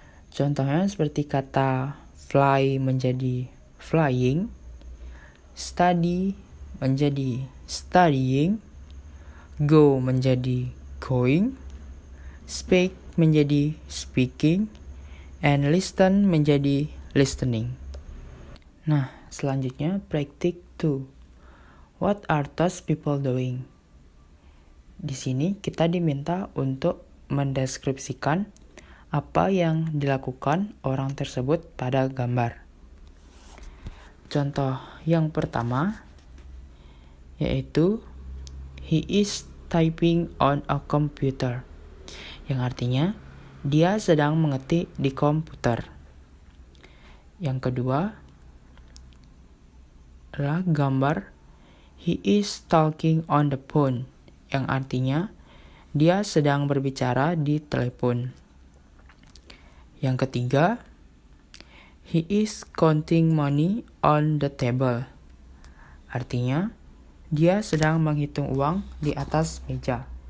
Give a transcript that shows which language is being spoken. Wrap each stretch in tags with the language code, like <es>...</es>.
<id>Contohnya seperti kata fly menjadi flying, study menjadi studying, go menjadi going, speak menjadi speaking, and listen menjadi listening. Nah, selanjutnya praktik 2.</id> <en>What are those people doing?</en> <id>Di sini kita diminta untuk mendeskripsikan apa yang dilakukan orang tersebut pada gambar. Contoh yang pertama yaitu</id> <en>he is typing on a computer,</en> <id>yang artinya dia sedang mengetik di komputer. Yang kedua adalah gambar</id> <en>he is talking on the phone,</en> <id>yang artinya dia sedang berbicara di telepon. Yang ketiga,</id> <en>he is counting money on the table.</en> <id>Artinya, dia sedang menghitung uang di atas meja.</id>